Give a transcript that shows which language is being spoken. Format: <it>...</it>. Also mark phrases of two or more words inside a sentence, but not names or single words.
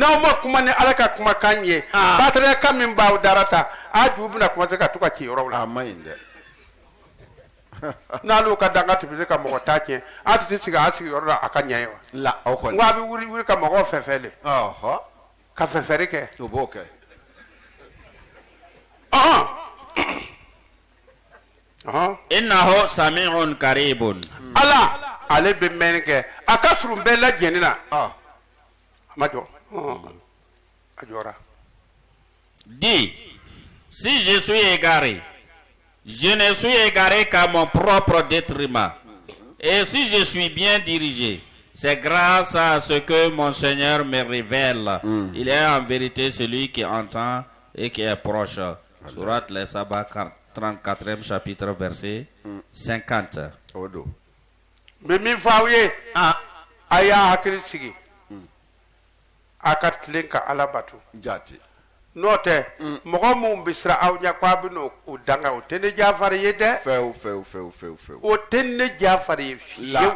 <bm>n'aw ma kuma ni ala ka kumakan ye bataraya kan min b'aw dara ta a ju bɛna kuma se ka to ka ci yɔrɔw la a ma ɲi dɛ n'ale ka danga tɛ se ka mɔgɔ ta tiɲɛ a tɛ sigi a sigi yɔrɔ la a ka ɲɛ ye wa la o kɔni n ko a bɛ wuli ka mɔgɔw fɛfɛ le ka fɛfɛri kɛ o b'o kɛ</bm> <ar>إنه سميع قريب</ar> <bm>ala ale bɛ mɛnni kɛ a ka surun bɛɛ lajɛlen na a ma jɔ a jɔra</bm> <fr>dis si je suis égaré je ne suis égaré qu'à mon propre détriment et si je suis bien dirigé c'est grâce à ce que mon Seigneur me révèle il est en vérité celui qui entend et qui est proche. Surat les Saba 34e chapitre verset 50.</fr> <bm>Mais min fɔ aw ye a y'a hakili sigi a ka tilen ka ala bato jaati n'o tɛ mɔgɔ minnu bɛ siran aw ɲɛ k'a bɛ n'o danga o tɛ ne jafari ye dɛ fewu o tɛ ne jafari ye fiyewu</bm>